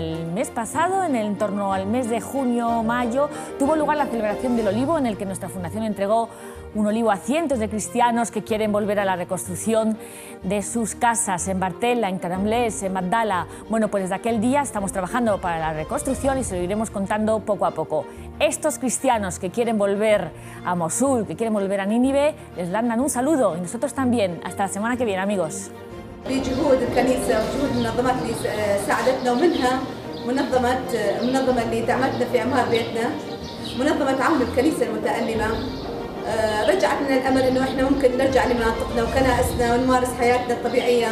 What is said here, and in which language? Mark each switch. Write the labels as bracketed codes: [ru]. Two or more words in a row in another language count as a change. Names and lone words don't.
[es] El mes pasado, en torno al mes de junio, mayo, tuvo lugar la celebración del olivo, en el que nuestra fundación entregó un olivo a cientos de cristianos que quieren volver a la reconstrucción de sus casas en Bartella, en Caramblés, en Magdala. Bueno, pues desde aquel día estamos trabajando para la reconstrucción y se lo iremos contando poco a poco. Estos cristianos que quieren volver a Mosul, que quieren volver a Nínive, les mandan un saludo y nosotros también. Hasta la semana que viene, amigos. [ar] بجهود الكنيسة وجهود المنظمات اللي ساعدتنا ومنها منظمة اللي دعمتنا في إعمار بيتنا، منظمة عون الكنيسة المتألمة. رجعت لنا الأمل إنه إحنا ممكن نرجع لمناطقنا وكنائسنا ونمارس حياتنا الطبيعية.